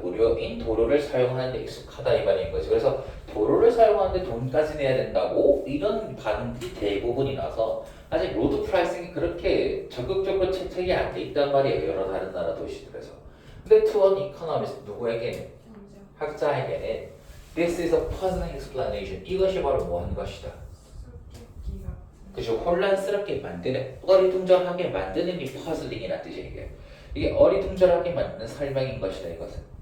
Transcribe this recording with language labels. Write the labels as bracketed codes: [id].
[ko] 무료인 도로를 사용하는 데 익숙하다 이 말인 거지. 그래서 도로를 사용하는데 돈까지 내야 된다고 이런 반응이 대부분이 나서 아직 로드 프라이싱이 그렇게 적극적으로 채택이 안 돼 있단 말이에요. 여러 다른 나라 도시들에서. 근데 투원 이코노미스트 누구에게는? 학자에게는 [en] This is a puzzling explanation. [ko] 이것이 바로 뭐 하는 것이다. 수수께끼 같은. 그죠? 혼란스럽게 만드는, 어리둥절하게 만드는 이 퍼즐링이라는 뜻이에요. 이게 어리둥절하게 만드는 설명인 것이다 이것은.